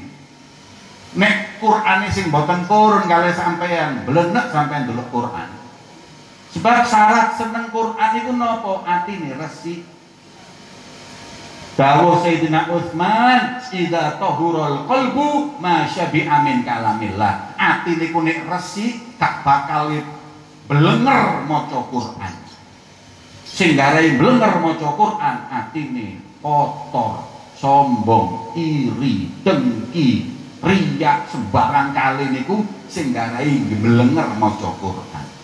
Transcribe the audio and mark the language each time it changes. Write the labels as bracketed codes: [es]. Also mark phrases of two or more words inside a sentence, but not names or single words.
[jv] Nek Quran ini sing boten purun kali sampean, belenek sampean delok Quran. Sebab syarat seneng Quran itu nopo? Atine resik. Dawuh Sayyidina Utsman, [ar] إذا طهر القلب ما شبع من كلام الله. [jv] Ati niku nek resik gak bakal blenger maca Quran. Sing garai blenger maca Quran atine kotor, sombong, iri, dengki, riya sembarang kali niku sing garai blenger maca Quran.